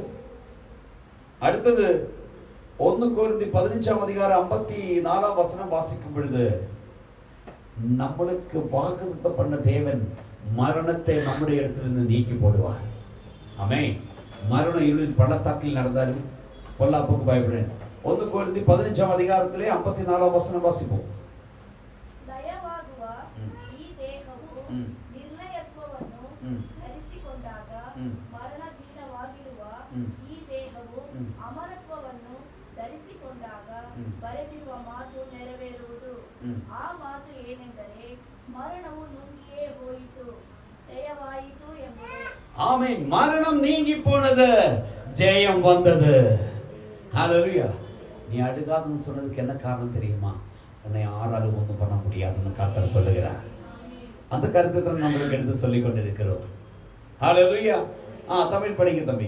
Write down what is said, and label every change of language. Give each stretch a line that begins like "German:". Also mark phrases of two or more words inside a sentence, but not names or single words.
Tamil: அடுத்தது 1 கொரிந்தியர் 15ஆம் அதிகாரம் 54ஆம் வசனம் வாசிக்கும் பொழுது, நம்மளுக்கு வாக்குத்தத்தம் பண்ண தேவன் மரணத்தை நம்முடைய இடத்திலிருந்து நீக்கி போடுவார். ஆமென். மரண இருளின் பள்ளத்தாக்கில் நடந்தாலும் பொல்லாப்புக்கு பயப்படேன். 1 கொரிந்தியர் 15ஆம் அதிகாரத்திலே 54ஆம் வசனம் வாசிப்போம்.
Kannada: ಬರೆದಿರುವ ಮಾತು ನೆರವೇರುವುದು. ಆ ಮಾತು ಏನೆಂದರೆ, ಮರಣವು ನುಂಗಿಯೇ ಹೋಯಿತು, ಜಯವಾಯಿತು ಎಂಬುದು.
Tamil: ஆமென். மரணம் நீங்கி போனது, ஜெயம் வந்தது. ஹல்லேலூயா. நீ அழுகாதுன்னு சொன்னதுக்கு என்ன காரணம் தெரியுமா? உன்னை யாராலும் ஒன்றும் பண்ண முடியாதுன்னு கர்த்தர் சொல்லுகிறார். அந்த கருத்தை தான் நம்மளுக்கு எடுத்து சொல்லிக் கொண்டிருக்கிறோம். ஹல்லேலூயா. தமிழ் படிங்க தம்பி.